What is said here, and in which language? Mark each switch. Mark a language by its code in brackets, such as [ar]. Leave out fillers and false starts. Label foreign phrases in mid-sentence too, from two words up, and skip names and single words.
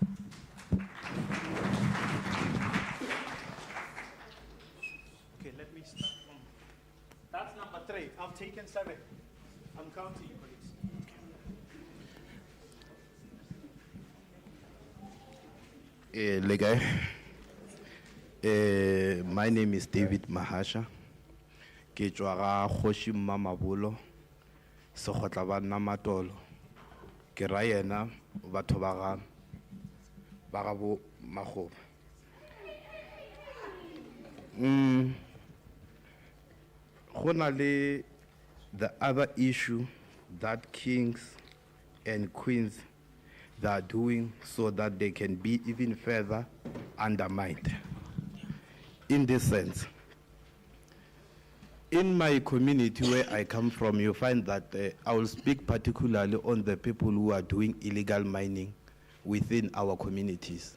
[en] Okay, let me start from, that's number 3. I've taken 7. I'm counting you, please. My name is David Mahasha. [nso] Ke tswa ga Kgoshi Mmamabulo, Sekgotla ba Namatolo. Ke ra yena batho ba ga bo Makgoba. Go na le [en] the other issue that kings and queens they are doing so that they can be even further undermined. In this sense, in my community where I come from, you find that I will speak particularly on the people who are doing illegal mining within our communities.